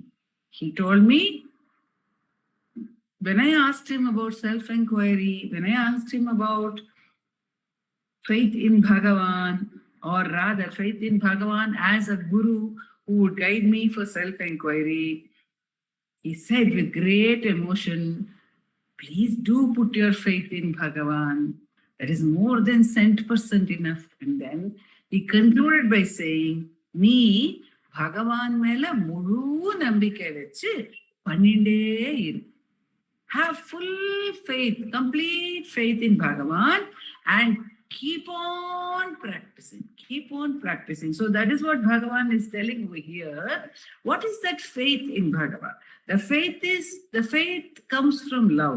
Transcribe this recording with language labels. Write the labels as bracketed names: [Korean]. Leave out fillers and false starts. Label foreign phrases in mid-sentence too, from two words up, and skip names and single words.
[English] He told me, when I asked him about self-enquiry, when I asked him about faith in Bhagavan, or rather faith in Bhagavan as a guru who would guide me for self-enquiry, he said with great emotion, please do put your faith in Bhagavan. That is more than 100% enough. And then he concluded by saying, me, [Tamil] பகவான் மேல முழு நம்பிக்கை வெச்சு பண்ணிண்டே இரு. [English] Have full faith, complete faith in Bhagavan, and keep on practicing. Keep on practicing. So that is what Bhagavan is telling over here. What is that faith in Bhagavan? The faith comes from love.